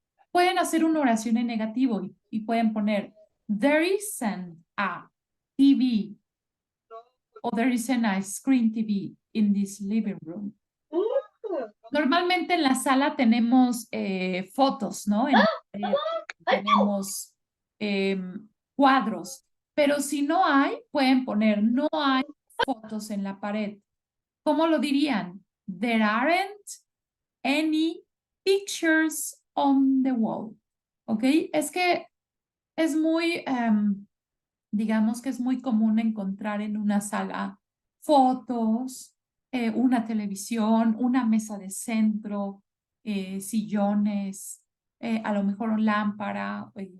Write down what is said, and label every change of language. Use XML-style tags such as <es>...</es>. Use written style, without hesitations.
<es>Pueden hacer una oración en negativo y pueden poner,</es> <en>there isn't a TV</en> <es>o</es> <en>there isn't a screen TV in this living room.</en> <es>Normalmente en la sala tenemos fotos, ¿no? Tenemos cuadros, pero si no hay, pueden poner, no hay fotos en la pared. ¿Cómo lo dirían?</es> <en>There aren't any pictures on the wall. ¿Ok?</en> <es>Es que es muy, digamos que es muy común encontrar en una sala fotos, una televisión, una mesa de centro, sillones, a lo mejor una lámpara.</es>